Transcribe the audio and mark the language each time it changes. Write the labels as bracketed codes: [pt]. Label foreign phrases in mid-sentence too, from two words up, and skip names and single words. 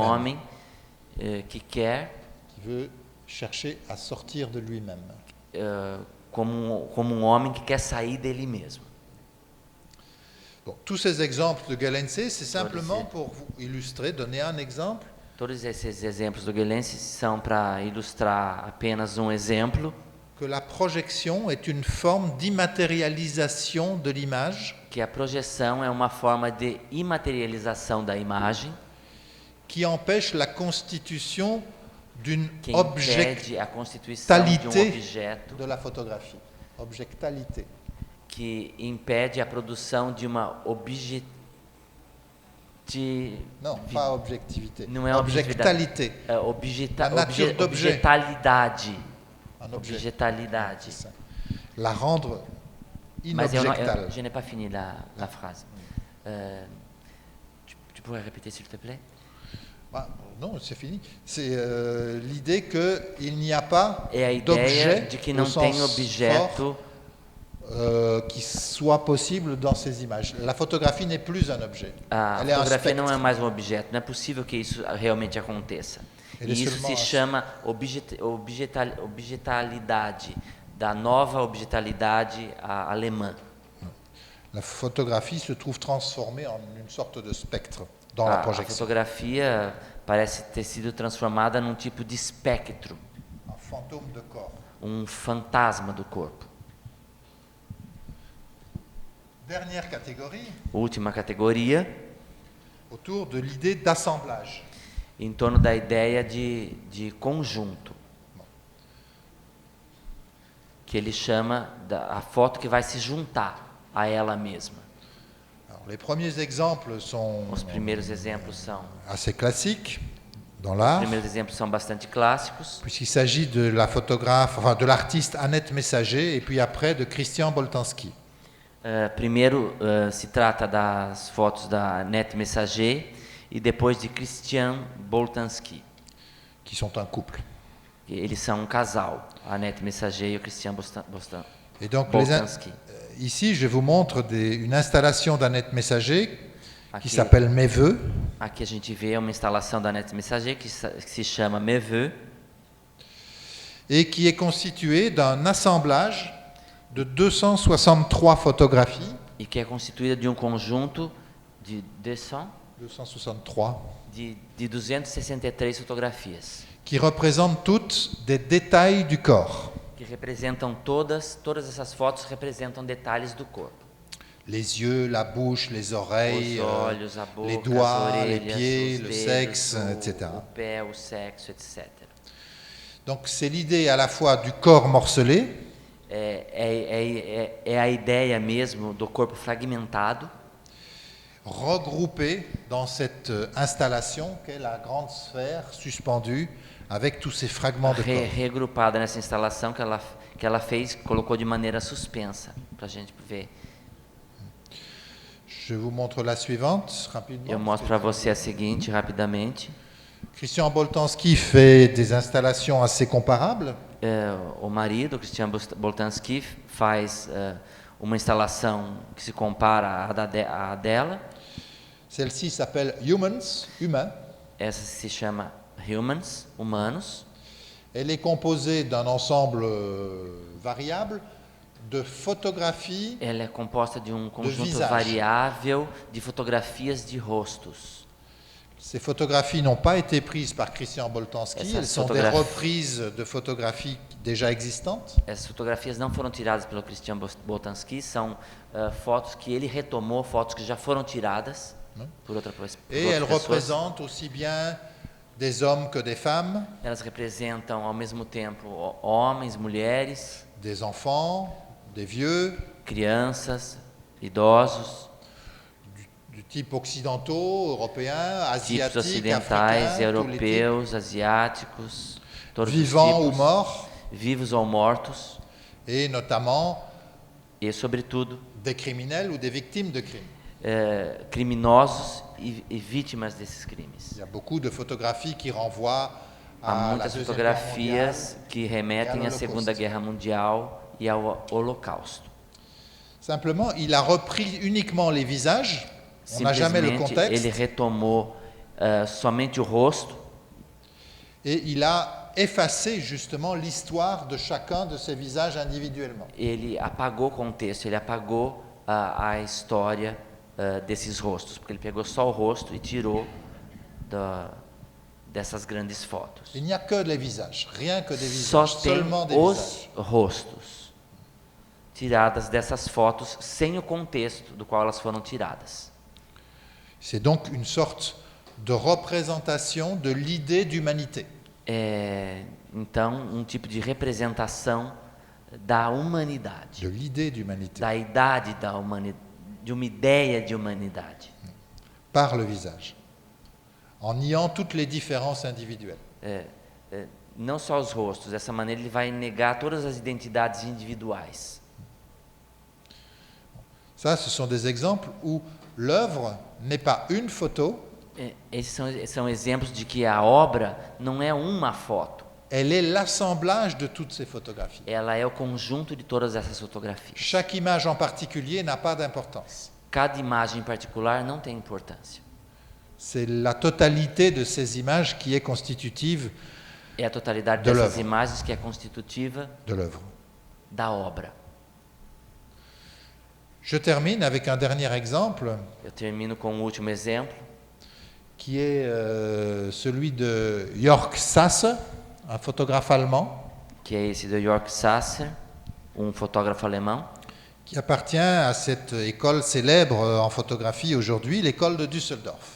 [pt] homem que quer, [fr] qui veut chercher à sortir de lui-même. [pt] como homem que quer sair dele mesmo. [fr] Bon, tous ces exemples de Gelense, c'est simplement [pt] Pode ser. [fr] pour vous illustrer, donner un exemple [pt] Todos esses exemplos do Guelense são para ilustrar apenas um exemplo, [fr] que la projection est une forme d'immatérialisation de l'image [pt] que a projeção é uma forma de imaterialização da imagem, [fr] qui empêche la constitution d'une [pt] que impede a constituição de um [fr] objectalité [pt] objeto, [fr] de la photographie. Objectalité. [pt] que impede a produção de uma [fr] Non, pas objectivité. [pt] Não é [fr] Objectalité. A nature d'objet. [pt] objetalidade. [fr] Un objet. [pt] Objetalidade. [fr] C'est ça. La rendre [pt] Mas [fr] inobjectale. je n'ai pas fini la phrase. Tu pourrais répéter s'il te plaît? Ah, non, c'est fini. C'est l'idée qu'il n'y a pas [pt] É a ideia [fr] d'objet [pt] de que [fr] au [pt] não [fr] sens [pt] tem objeto, [fr] fort, qui soit possible dans ces images. La photographie n'est plus un objet. [pt] a [fr] Elle est un [pt] fotografia não é [fr] spectre. [pt] mais um objeto, não é possível que isso realmente aconteça. Ele é E isso [fr] seulement [pt] se chama objetalidade, da nova objetalidade alemã. [fr] La photographie se trouve transformée en une sorte de spectre dans la [pt] A [fr] projection. [pt] fotografia parece ter sido transformada num tipo de espectro, [fr] Un fantôme de corps. [pt] fantasma do corpo. [fr] Dernière catégorie, [pt] Última categoria, [fr] autour de l'idée d'assemblage. [pt] em torno da ideia de conjunto, que ele chama a foto que vai se juntar a ela mesma. [fr] Les premiers exemples sont [pt] Os primeiros exemplos são [fr] assez classiques dans [pt] Os [fr] l'art, [pt] primeiros exemplos são bastante clássicos. [fr] puisqu'il s'agit de la photographe, enfin de l'artiste Annette Messager, et puis après de Christian Boltanski. [pt] Primeiro se trata das fotos da Annette Messager e depois de Christian Boltanski. [fr] Qui sont un couple. [pt] Eles são um casal, a Annette Messager e o Christian [fr] Et donc Boltanski. ici, je vous montre une installation d'Annette Messager qui [pt] Aqui, [fr] s'appelle Mes Vœux. [pt] aqui a gente vê uma instalação da Annette Messager que se chama Mes Vœux [fr] Et qui est constituée d'un assemblage de 263 photographies. [pt] e que é constituída de um conjunto de 263. de 263 fotografias. [fr] Qui représentent toutes des détails du corps. [pt] Que representam todas essas fotos representam detalhes do corpo. [fr] Les yeux, la bouche, les oreilles, [pt] Os olhos, a boca, [fr] les doigts, [pt] as [fr] les [pt] orelhas, [fr] pieds, [pt] os [fr] le [pt] dedos, [fr] sexe, [pt] o [fr] etc. [pt] pé, o sexo, etc. [fr] Donc c'est l'idée à la fois du corps morcelé, [pt] É a ideia mesmo do corpo fragmentado, [fr] regroupé dans cette installation qu'est la grande sphère suspendue avec tous ces fragments de corps. [pt] regrupada nessa instalação que ela fez, colocou de maneira suspensa, para a gente ver. [fr] Je vous montre la suivante rapidement. [pt] Eu mostro para você a seguinte, rapidamente. [fr] Christian Boltanski fait des installations assez comparables. [pt] O marido, Christian Boltanski, faz uma instalação que se compara à dela. [fr] Celle-ci s'appelle Humans, humain. [pt] Essa se chama Humans, humanos. [fr] Elle est composée d'un ensemble variable de photographies. [pt] Ela é composta de um conjunto [fr] visage. [pt] variável de fotografias de rostos. [fr] Ces photographies n'ont pas été prises par Christian Boltanski, [pt] Essas [fr] elles sont des photographies- reprises de photographies déjà existantes. [pt] Essas fotografias não foram tiradas pelo Christian Boltanski, são fotos que ele retomou, fotos que já foram tiradas por outra por [fr] Et [pt] outras [fr] elles [pt] pessoas. [fr] représentent aussi bien des hommes que des femmes, [pt] Elas representam ao mesmo tempo homens, mulheres, [fr] des enfants, des vieux, [pt] crianças, idosos, [fr] du type occidentaux, européens, [pt] tipos [fr] asiatiques, [pt] ocidentais, [fr] africains, tous les [pt] europeus, asiáticos, [fr] types, [pt] todos [fr] vivants [pt] os [fr] ou [pt] tipos, [fr] morts, [pt] vivos ou mortos, [fr] et notamment [pt] e sobretudo [fr] des criminels ou des victimes de crimes. [pt] criminosos e vítimas desses crimes. [fr] Il y a beaucoup de photographies qui renvoient [pt] Há [fr] à la [pt] muitas [fr] Deuxième [pt] fotografias [fr] Guerre [pt] que [fr] mondiale [pt] remetem e [fr] à [pt] ao Segunda [fr] Holocauste. [pt] Guerra Mundial e ao Holocausto. [fr] Simplement, il a repris uniquement les visages, on n'a jamais le [pt] Simplesmente [fr] contexte, [pt] ele retomou somente o rosto [fr] et il a effacé justement l'histoire de chacun de ces visages individuellement. [pt] ele apagou o contexto, ele apagou a história desses rostos, porque ele pegou só o rosto e tirou dessas grandes fotos. [fr] Il n'y a que les visages, rien que des [pt] Só [fr] visages, [pt] tem [fr] seulement des [pt] os [fr] visages. [pt] rostos tiradas dessas fotos sem o contexto do qual elas foram tiradas. [fr] C'est donc une sorte de représentation de l'idée d'humanité. [pt] Então, um tipo de representação da humanidade, [fr] De l'idée d'humanité, [pt] da idade da humanidade, de uma ideia de humanidade. [fr] par le visage, en niant toutes les différences individuelles. [pt] Não só os rostos, dessa maneira ele vai negar todas as identidades individuais. [fr] Ça, ce sont des exemples où l'œuvre n'est pas une photo, [pt] Esses são exemplos de que a obra não é uma foto, [fr] elle est l'assemblage de toutes ces photographies. [pt] ela é o conjunto de todas essas fotografias. [fr] Chaque image en particulier n'a pas d'importance. [pt] Cada imagem em particular não tem importância. [fr] C'est la totalité de ces images qui est constitutive [pt] É a totalidade [fr] De [pt] dessas [fr] l'œuvre. [pt] imagens que é constitutiva [fr] de l'œuvre. [pt] da obra. [fr] Je termine avec un dernier exemple [pt] Eu termino com um último exemplo, [fr] qui est celui de Jörg Sasse, un photographe allemand [pt] que é esse de Jörg Sasser, um fotógrafo alemão, [fr] qui appartient à cette école célèbre en photographie aujourd'hui, l'école de Düsseldorf.